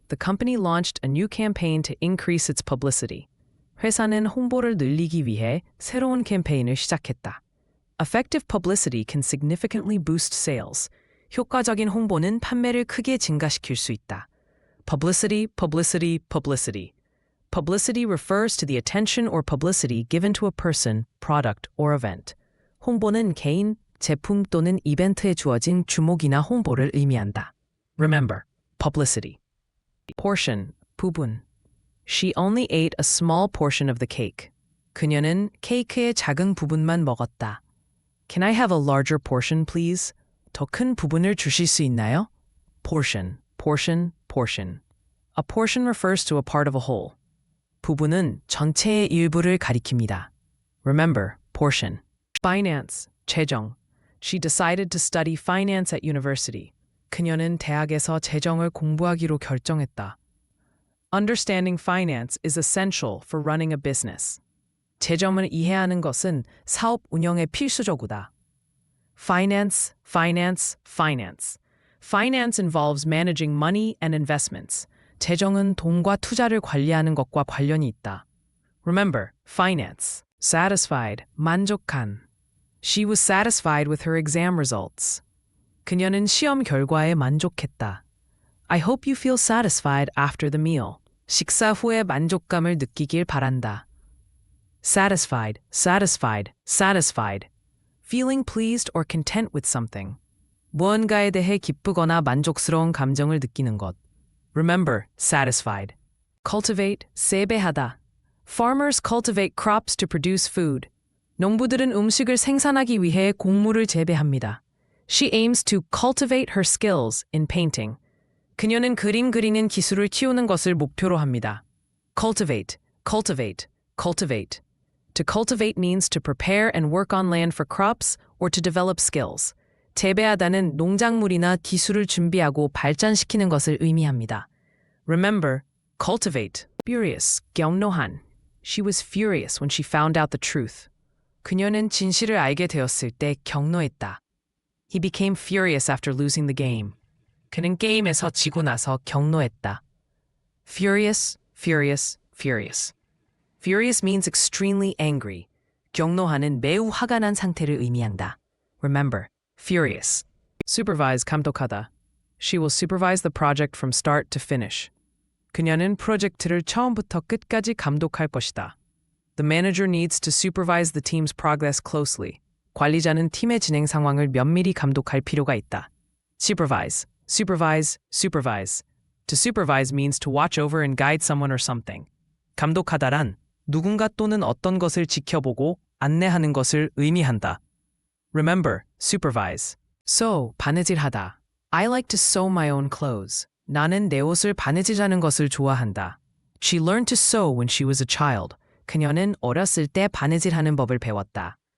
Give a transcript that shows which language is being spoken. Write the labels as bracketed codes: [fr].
[en] The company launched a new campaign to increase its publicity. [ko] 회사는 홍보를 늘리기 위해 새로운 캠페인을 시작했다. [en] Effective publicity can significantly boost sales. [ko] 효과적인 홍보는 판매를 크게 증가시킬 수 있다. [en] Publicity, publicity, publicity. Publicity refers to the attention or publicity given to a person, product, or event. [ko] 홍보는 개인, 제품 또는 이벤트에 주어진 주목이나 홍보를 의미한다. [en] Remember, publicity. Portion, 부분. She only ate a small portion of the cake. [ko] 그녀는 케이크의 작은 부분만 먹었다. [en] Can I have a larger portion, please? [ko] 더 큰 부분을 주실 수 있나요? [en] Portion, portion, portion. A portion refers to a part of a whole. [ko] 부분은 전체의 일부를 가리킵니다. [en] Remember, portion. Finance, 재정. She decided to study finance at university. [ko] 그녀는 대학에서 재정을 공부하기로 결정했다. [en] Understanding finance is essential for running a business. [ko] 재정을 이해하는 것은 사업 운영에 필수적이다. [en] Finance, finance, finance. Finance involves managing money and investments. [ko] 재정은 돈과 투자를 관리하는 것과 관련이 있다. [en] Remember, finance. Satisfied, 만족한. She was satisfied with her exam results. [ko] 그녀는 시험 결과에 만족했다. [en] I hope you feel satisfied after the meal. [ko] 식사 후에 만족감을 느끼길 바란다. [en] Satisfied, satisfied, satisfied. Feeling pleased or content with something. [ko] 무언가에 대해 기쁘거나 만족스러운 감정을 느끼는 것. [en] Remember, satisfied. Cultivate, 재배하다. Farmers cultivate crops to produce food. [ko] 농부들은 음식을 생산하기 위해 곡물을 재배합니다. [en] She aims to cultivate her skills in painting. [ko] 그녀는 그림 그리는 기술을 키우는 것을 목표로 합니다. [en] Cultivate, cultivate, cultivate. To cultivate means to prepare and work on land for crops or to develop skills. [ko] 재배하다는 농작물이나 기술을 준비하고 발전시키는 것을 의미합니다. [en] Remember, cultivate. Furious, 경노한. She was furious when she found out the truth. [ko] 그녀는 진실을 알게 되었을 때 경노했다. [en] He became furious after losing the game. [ko] 그는 게임에서 지고 나서 경노했다. [en] Furious, furious, furious. Furious means extremely angry. [ko] 경노하는 매우 화가 난 상태를 의미한다. [en] Remember, furious. Supervise, 감독하다. She will supervise the project from start to finish. [ko] 그녀는 프로젝트를 처음부터 끝까지 감독할 것이다. [en] The manager needs to supervise the team's progress closely. [ko] 관리자는 팀의 진행 상황을 면밀히 감독할 필요가 있다. [en] Supervise, supervise, supervise. To supervise means to watch over and guide someone or something. [ko] 감독하다란 누군가 또는 어떤 것을 지켜보고 안내하는 것을 의미한다. [en] Remember, supervise. Sew, 바느질하다. I like to sew my own clothes. [ko] 나는 내 옷을 바느질하는 것을 좋아한다. [en] She learned to sew when she was a child. [ko] 그녀는 어렸을 때 바느질하는 법을 배웠다.